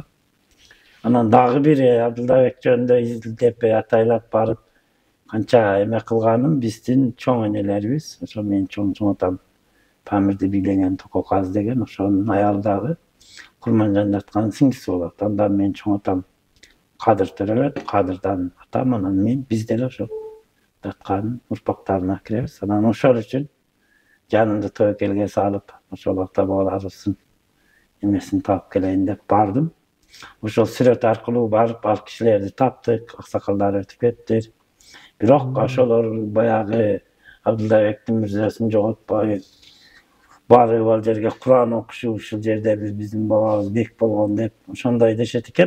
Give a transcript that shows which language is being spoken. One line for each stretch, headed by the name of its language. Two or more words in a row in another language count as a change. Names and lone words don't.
Kyrgyz: Анан дагы бир Абдуллабек жөнүндө изилдеп атайлап барып канча эме кылганым биздин чоң энелерибиз, ошол менин чоң атам Памирди бийлеген Тококаз деген, ошонун аялы дагы Курманжан жаткан сиңдиси болот. Андан менин чоң атам Кадыр төрөлөт, Кадырдан атам, анан мен биз деле ошол жаткан урпактарына киребиз. Анан ошол үчүн Жанымда тобокелге салып, ошол убакта балаларыбыздын эмесин таап келейин деп бардым. Ошол сүрөт аркылуу барып, ал кишилерди таптык, аксакалдар өтүп кетти. Бирок ошолор баягы Абдуллабектин мирзесин жоготпой, барып ал жерге Куран окушу, ушул жерде биздин бабабыз бек болгон деп ошондой дешет экен.